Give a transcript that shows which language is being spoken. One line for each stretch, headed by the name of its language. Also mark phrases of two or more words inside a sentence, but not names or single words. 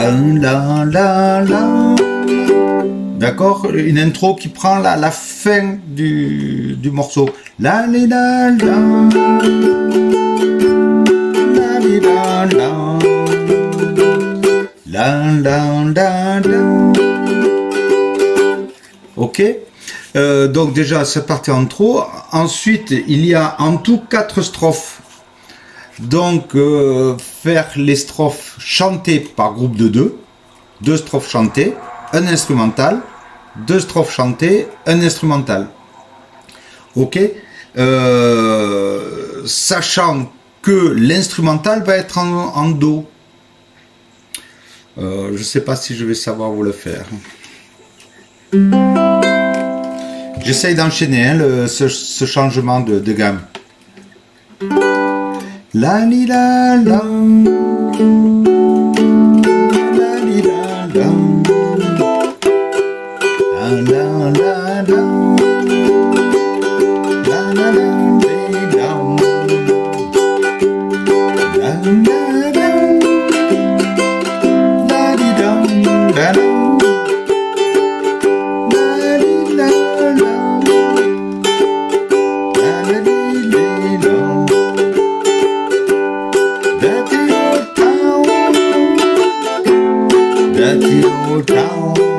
French: la, la, la. D'accord? Une intro qui prend la fin du morceau. La, li, la, la. La, li, la, la. La, la, la, la. Ok? Donc déjà, c'est parti en intro. Ensuite, il y a en tout 4 strophes. Donc, faire les strophes chantées par groupe de 2. 2 strophes chantées, un instrumental. 2 strophes chantées, un instrumental. Ok, sachant que l'instrumental va être en do. Je ne sais pas si je vais savoir vous le faire. J'essaye d'enchaîner hein, ce changement de gamme. La li la la. La li la la. La la la la. La la la la. La la la. La di da da da. La di la la. La la di la.
English: Dirty old town. Dirty old town.